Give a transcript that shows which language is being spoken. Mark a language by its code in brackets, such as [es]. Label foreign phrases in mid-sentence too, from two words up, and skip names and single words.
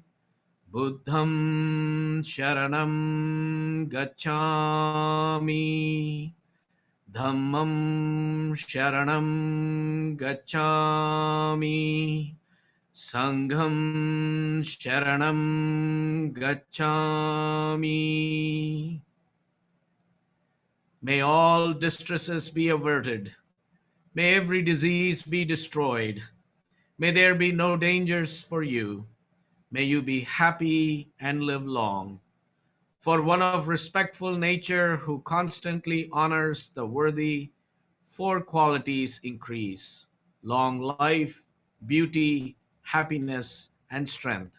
[pi] Buddham Sharanam Gacchami, Dhammam Sharanam Gacchami, Sangham Sharanam Gacchami. [en] May all distresses be averted. May every disease be destroyed. May there be no dangers for you. May you be happy and live long. For one of respectful nature who constantly honors the worthy, 4 qualities increase: long life, beauty, happiness, and strength.